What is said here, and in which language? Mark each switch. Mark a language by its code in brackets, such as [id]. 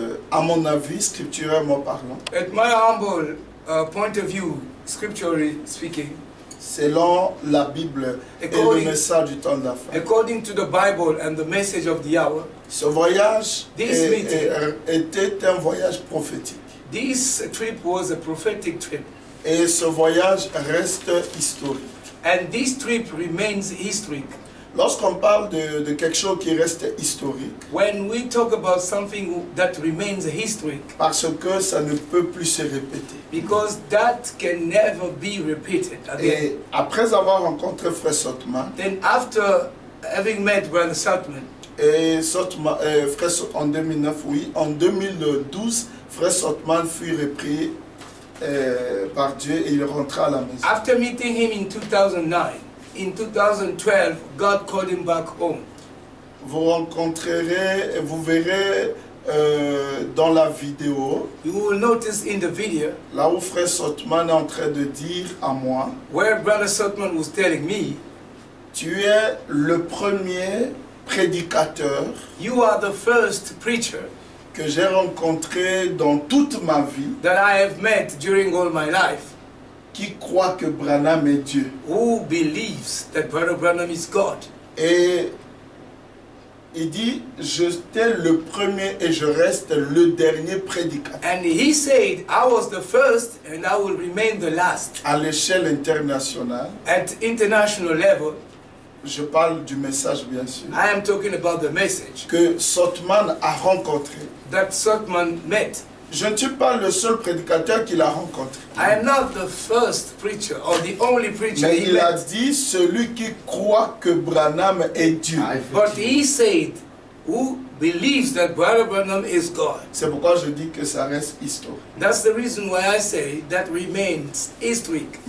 [fr] à mon avis, scripturairement parlant, [en] at my humble point of view, scripturally speaking, [fr] selon la Bible et le message du temps de la fin, [en] according to the Bible and the message of the hour, [fr] ce voyage était un voyage prophétique. [en] This trip was a prophetic trip. [fr] Et ce voyage reste historique. [en] And this trip remains historic. [fr] Lorsqu'on parle de quelque chose qui reste historique, [en] when we talk about something that remains historic, [fr] parce que ça ne peut plus se répéter. [en] Because that can never be repeated again. [fr] Et après avoir rencontré Frère Sotman, [en] then after having met Brother Sotman, [fr] et Sotman, Frère Sotman en 2009, oui, en 2012, Frère Sotman fut repris par Dieu et il rentra à la maison. [en] After meeting him in 2009, in 2012, God called him back home. [fr] vous rencontrerez, vous verrez dans la vidéo, [en] you will notice in the video [fr] là où Frère Sotman est en train de dire à moi, [en] where Brother Sotman was telling me, [fr] tu es le premier prédicateur [en] you are the first preacher [fr] que j'ai rencontré dans toute ma vie [en] that I have met during all my life [fr] qui croit que Branham est Dieu. [en] who believes that Brother Branham is God. [fr] Et il dit, j'étais le premier et je reste le dernier prédicateur. [en] And he said, I was the first and I will remain the last. [fr] À l'échelle internationale, [en] At international level, [fr] je parle du message bien sûr, [en] I am talking about the message [fr] que Sotman a rencontré. [en] that Sotman met. [fr] Je ne suis pas le seul prédicateur qu'il a rencontré. [en] I am not the first preacher or the only preacher [fr] Mais [en] he [fr] il a [en] met. [fr] dit celui qui croit que Branham est Dieu. [en] But he said, who believes that Brother Branham is God. [fr] C'est pourquoi je dis que ça reste historique. [en] That's the reason why I say that remains historic.